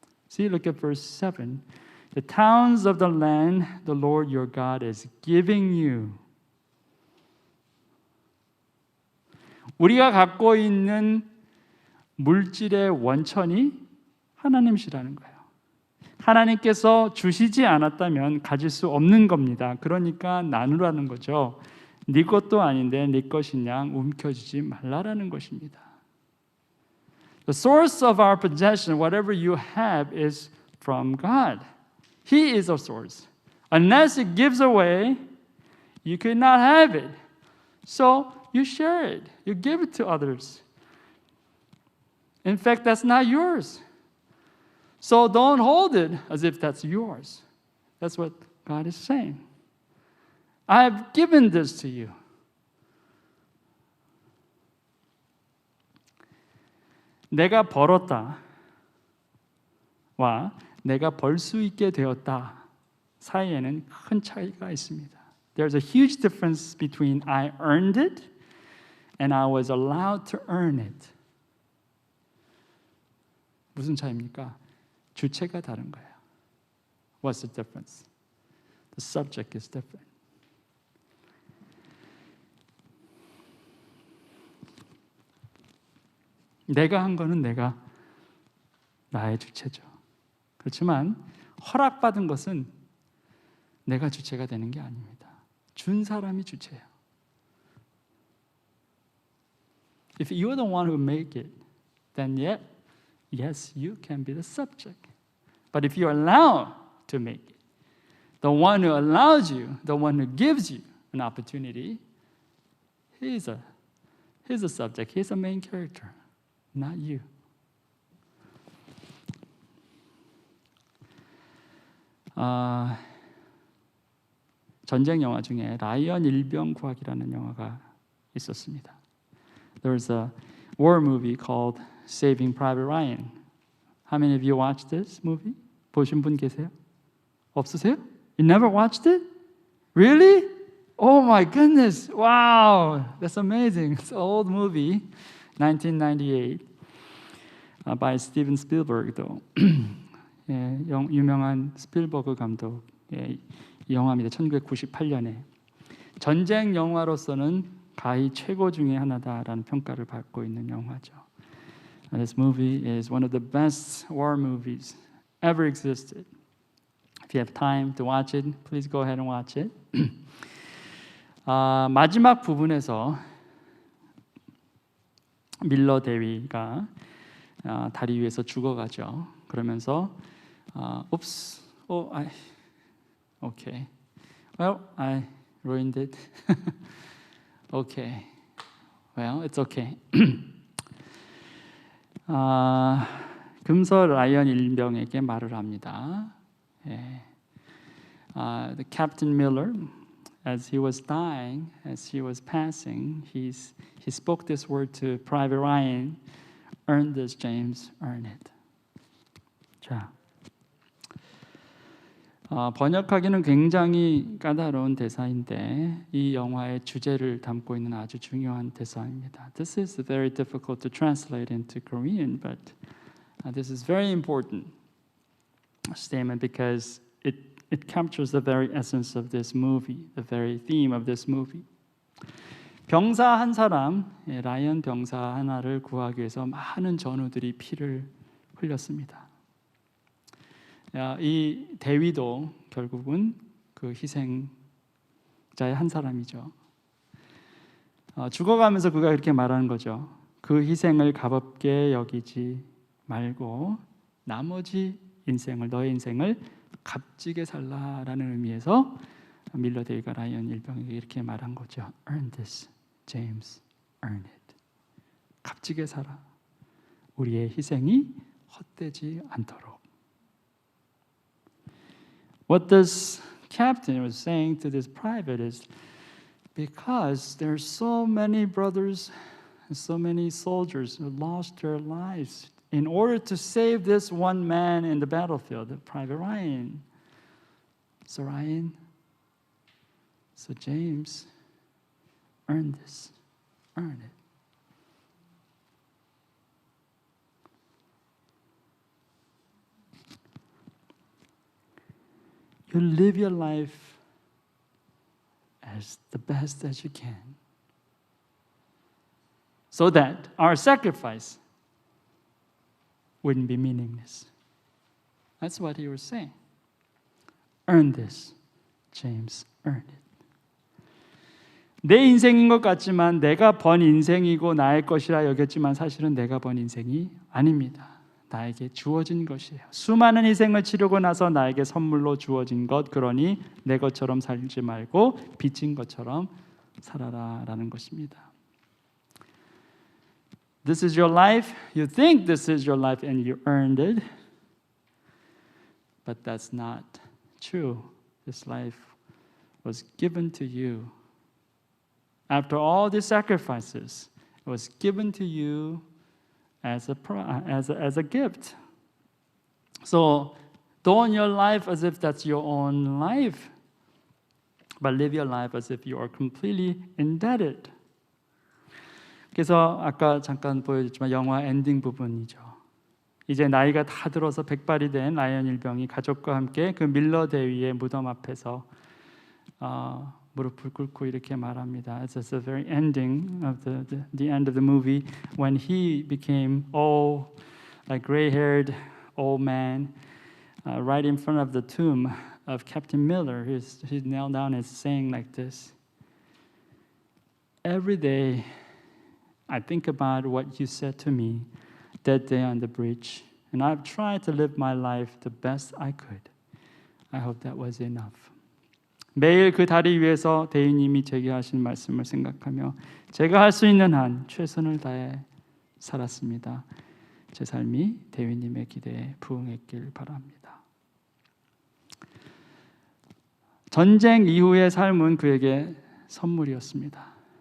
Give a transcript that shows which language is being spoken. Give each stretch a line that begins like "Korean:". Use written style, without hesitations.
English: See, look at verse 7. The towns of the land the Lord your God is giving you.
Korean: 우리가 갖고 있는 물질의 원천이 하나님이시라는 거예요. 하나님께서 주시지 않았다면 가질 수 없는 겁니다. 그러니까 나누라는 거죠. 네 것도 아닌데 네 것인 양 움켜쥐지 말라라는 것입니다.
English: The source of our possession, whatever you have, is from God. He is our source. Unless it gives away, you could not have it. So you share it. You give it to others. In fact, that's not yours. So don't hold it as if that's yours. That's what God is saying. I have given this to you.
Korean: 내가 벌었다와 내가 벌 수 있게 되었다 사이에는 큰 차이가 있습니다.
English: There's a huge difference between I earned it and I was allowed to earn it.
Korean: 무슨 차이입니까? 주체가 다른 거예요.
English: What's the difference? The subject is different.
Korean: 내가 한 거는 내가 나의 주체죠. 그렇지만 허락받은 것은 내가 주체가 되는 게 아닙니다. 준 사람이 주체예요.
English: If you're the one who make it, then yes, you can be the subject. But if you're allowed to make it, the one who allows you, the one who gives you an opportunity, he is He's the subject. He's the main character, not you.
Korean: 전쟁 영화 중에 라이언 일병 구하기라는 영화가 있었습니다.
English: There's a war movie called Saving Private Ryan. How many of you watched this movie?
Korean: 보신 분 계세요? 없으세요?
English: You never watched it? Really? Oh my goodness! Wow, that's amazing. It's an old movie, 1998, by Steven Spielberg.
Korean: 또 유명한 스필버그 감독의 영화입니다. 1998년에 전쟁 영화로서는 가히 최고 중에 하나다라는 평가를 받고 있는 영화죠.
English: This movie is one of the best war movies ever existed. If you have time to watch it, please go ahead and watch it.
Korean: 마지막 부분에서 밀러 대위가 다리 위에서 죽어가죠. 그러면서
English: oops, okay. Well, I ruined it. Okay. Well, it's okay.
Korean: 금서 라이언 일병에게 말을 합니다.
English: The Captain Miller, as he was dying, as he was passing, he spoke this word to Private Ryan. Earn this, James. Earn it.
Korean: 자, 번역하기는 굉장히 까다로운 대사인데 이 영화의 주제를 담고 있는 아주 중요한 대사입니다.
English: This is very difficult to translate into Korean, but this is very important statement because it captures the very essence of this movie, the very theme of this movie.
Korean: 병사 한 사람, 라이언 병사 하나를 구하기 위해서 많은 전우들이 피를 흘렸습니다. 이 대위도 결국은 그 희생자의 한 사람이죠. 죽어가면서 그가 이렇게 말하는 거죠. 그 희생을 값없게 여기지 말고 나머지 인생을, 너의 인생을 값지게 살라라는 의미에서 밀러 대위가 라이언 일병에게 이렇게 말한 거죠.
English: Earn this, James. Earn it.
Korean: 값지게 살아. 우리의 희생이 헛되지 않도록.
English: What this captain was saying to this private is because there's so many brothers and so many soldiers who lost their lives in order to save this one man in the battlefield, Private Ryan. So Ryan, so James, earn this, earn it. You live your life as the best as you can so that our sacrifice wouldn't be meaningless. That's what he was saying. Earn this, James, earn it.
Korean: 내 인생인 것 같지만 내가 번 인생이고 나의 것이라 여겼지만 사실은 내가 번 인생이 아닙니다. 나에게 주어진 것이에요. 수많은 희생을 치르고 나서 나에게 선물로 주어진 것, 그러니 내 것처럼 살지 말고 빚진 것처럼 살아라라는 것입니다.
English: This is your life. You think this is your life and you earned it. But that's not true. This life was given to you. After all these sacrifices, it was given to you as a gift. So don't live your life as if that's your own life, but live your life as if you are completely indebted.
Korean: 그래서 아까 잠깐 보여줬지만 영화 엔딩 부분이죠. 이제 나이가 다 들어서 백발이 된 라이언 일병이 가족과 함께 그 밀러 대위의 무덤 앞에서 무릎을 꿇고 이렇게 말합니다.
English: It's the very ending of the end of the movie when he became old, a gray-haired old man, right in front of the tomb of Captain Miller. He's knelt down and saying like this: Every day, I think about what you said to me that day on the bridge, and I've tried to live my life the best I could. I hope that was enough.
Korean: 매일 그 다리 위에서 대위님이 제게 하신 말씀을 생각하며 제가 할 수 있는 한 최선을 다해 살았습니다. 제 삶이 대위님의 기대에 부응했길 바랍니다. 전쟁 이후의 삶은 그에게 선물이었습니다.